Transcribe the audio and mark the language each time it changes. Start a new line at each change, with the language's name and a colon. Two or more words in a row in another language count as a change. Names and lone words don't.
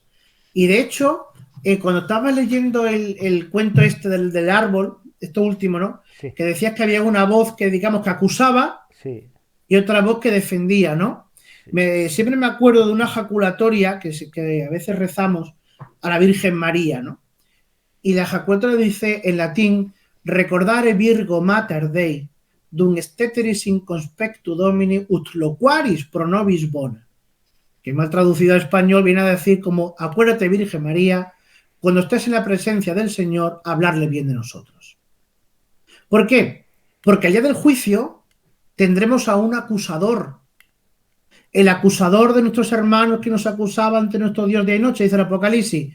Spanish: Y de hecho, cuando estabas leyendo el cuento este del árbol, esto último, ¿no?, sí, que decías que había una voz que, digamos, que acusaba sí, y otra voz que defendía, ¿no? sí, Siempre me acuerdo de una jaculatoria que a veces rezamos a la Virgen María, ¿no? Y la jaculatoria dice en latín:
Latin: recordare Virgo Mater Dei, dum steteris in conspectu Domini ut loquaris pro nobis bona.
Spanish: Que mal traducido a español viene a decir como: acuérdate, Virgen María, cuando estés en la presencia del Señor, hablarle bien de nosotros. ¿Por qué? Porque al día del juicio tendremos a un acusador, el acusador de nuestros hermanos que nos acusaba ante nuestro Dios día y noche, dice el Apocalipsis.